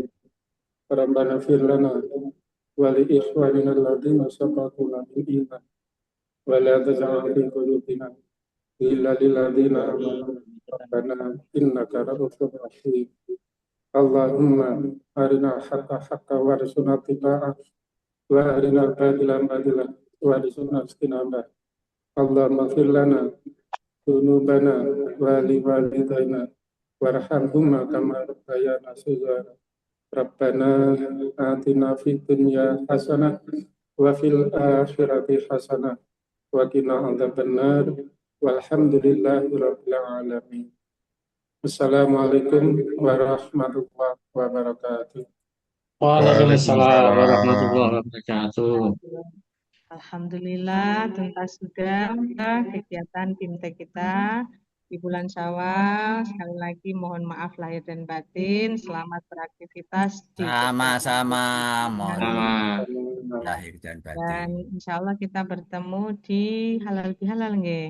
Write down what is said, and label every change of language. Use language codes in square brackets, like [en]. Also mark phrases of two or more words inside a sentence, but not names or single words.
[ar] ربنا اغفر لنا ولإخواننا الذين سبقونا بالإيمان ولا تجعل في قلوبنا غلا للذين آمنوا ربنا إنك رءوف رحيم. اللهم أرنا الحق حقا وارزقنا اتباعه وأرنا الباطل باطلا وارزقنا اجتنابه. اللهم اغفر لنا ذنوبنا ولوالدينا وارحمهما كما ربيانا صغارا. ربنا آتنا في الدنيا حسنة وفي الآخرة حسنة وقنا عذاب النار. والحمد لله رب العالمين. السلام عليكم ورحمة الله وبركاته. وعليكم السلام ورحمة الله وبركاته. [id] Alhamdulillah, tuntas sudah kegiatan BIMTEK kita di bulan Syawal. Sekali lagi mohon maaf lahir dan batin. Selamat beraktivitas di Sama-sama, mohon Sama. lahir dan dan batin. [ar] إن شاء الله [id] kita bertemu di halal bihalal nggih.